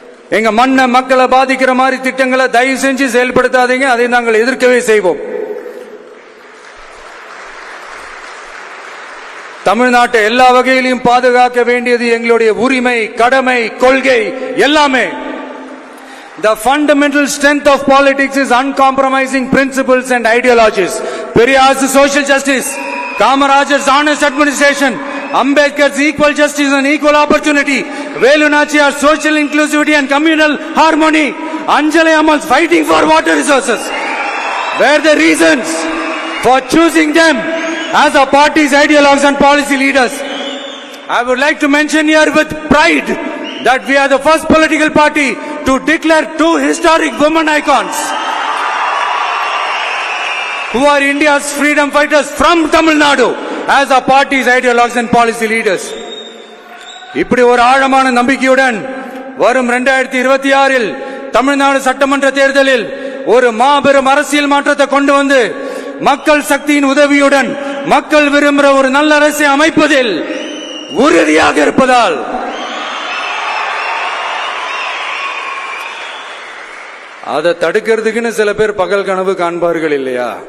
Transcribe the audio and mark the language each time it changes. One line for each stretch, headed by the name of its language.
Tamil: எங்க மண்ணை, மக்களை பாதிக்கிற மாதிரி திட்டங்களை தயவு செஞ்சு செயல்படுத்தாதீங்க. அதை நாங்கள் எதிர்க்கவே செய்வோம். தமிழ்நாட்டை எல்லா வகையிலும் பாதுகாக்க வேண்டியது எங்களுடைய உரிமை, கடமை, கொள்கை எல்லாமே.
English: The fundamental strength of politics is uncompromising principles and ideologies. Periyar's social justice, Kamaraj's honest administration, Ambedkar's equal justice and equal opportunity, Velu Nachiyar's social inclusivity and communal harmony, Anjali Ammal's fighting for water resources were the reasons for choosing them as our party's ideologues and policy leaders. I would like to mention here with pride that we are the first political party to declare two historic women icons. who are India's freedom fighters from Tamil Nadu as our party's ideologues and policy leaders.
Tamil: இப்படி ஒரு ஆழமான நம்பிக்கையுடன் வரும் 2026இல் தமிழ்நாடு சட்டமன்ற தேர்தலில் ஒரு மாபெரும் அரசியல் மாற்றத்தை கொண்டு வந்து மக்கள் சக்தியின் உதவியுடன் மக்கள் விரும்புகிற ஒரு நல்ல அரசை அமைப்பதில் உறுதியாக இருப்பதால் அதை தடுக்கிறதுக்குன்னு சில பேர் பகல் கனவு காண்பார்கள் இல்லையா?